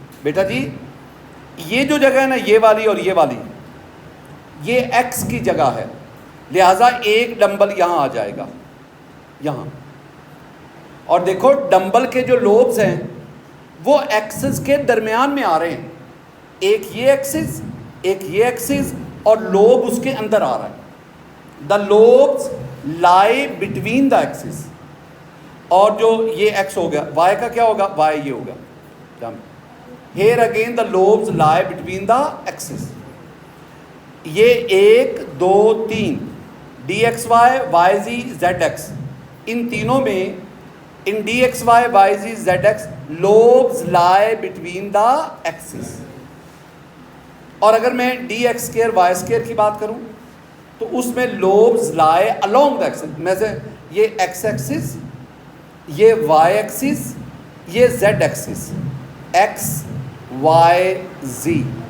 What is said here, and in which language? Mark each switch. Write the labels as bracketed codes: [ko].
[ur] بیٹا جی یہ جو جگہ ہے نا، یہ والی اور یہ والی، یہ X کی جگہ ہے، لہٰذا ایک ڈمبل یہاں آ جائے گا، یہاں. اور دیکھو ڈمبل کے جو لوبز ہیں وہ ایکسس کے درمیان میں آ رہے ہیں، ایک یہ ایکسس، ایک یہ ایکسس، اور لوب اس کے اندر آ رہا ہے. [en] The lobes lie between the axis. [ur] اور جو یہ ایکس ہو گیا، وائی کا کیا ہوگا؟ وائی یہ ہوگا. [en] Here again the lobes lie between the axis. [ur] یہ 1 2 3 DXY YZ ZX، ان تینوں میں ان DXY YZ ZX [en] lobes lie between the axis. [ur] اور اگر میں DX² Y² کی بات کروں تو اس میں [en] lobes lie along the axis. [ur] میں سے یہ X ایکسس، یہ Y ایکسس، یہ Z Axis, X Y Z.